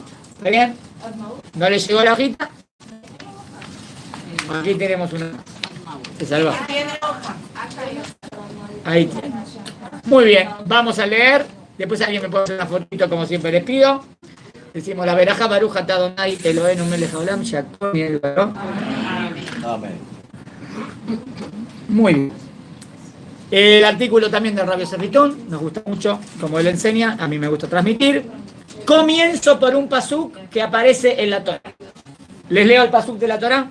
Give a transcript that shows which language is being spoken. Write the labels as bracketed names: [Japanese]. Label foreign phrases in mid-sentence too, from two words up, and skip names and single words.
[Spanish] ¿Está bien? ¿No le llegó la hojita? Aquí tenemos una. Se salva. Ahí tiene. Muy bien, vamos a leer. Después alguien me puede hacer una fotito como siempre les pido. Decimos la veraja [Hebrew] ברוך אתה ה' אלוהינו מלך העולם שהכל נהיה בדברו. [Spanish] Amén. Muy bien. El artículo también de Rabbi Yosef Ritun, nos gusta mucho, como él enseña, a mí me gusta transmitir. Comienzo por un pasuk que aparece en la Torah. ¿Les leo el pasuk de la Torah?